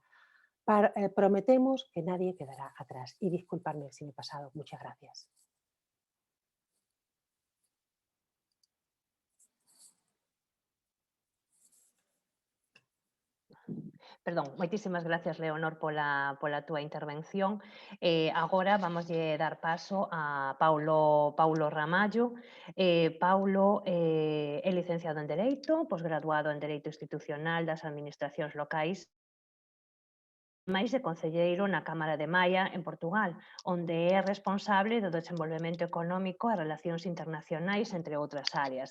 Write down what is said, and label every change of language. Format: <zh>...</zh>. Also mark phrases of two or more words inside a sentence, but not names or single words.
<es>Prometemos que nadie quedará atrás. Y disculpadme si me he pasado. Muchas gracias.</es> <gl>Perdón, moitísimas gracias, Leonor, pola túa intervención. Agora vamos a dar paso a Paulo Ramallo. Paulo é licenciado en Dereito, posgraduado en Dereito Institucional das Administracións Locais, máis de concelleiro na Cámara de Maia, en Portugal, onde é responsable do desenvolvemento económico e relacións internacionais, entre outras áreas.</gl>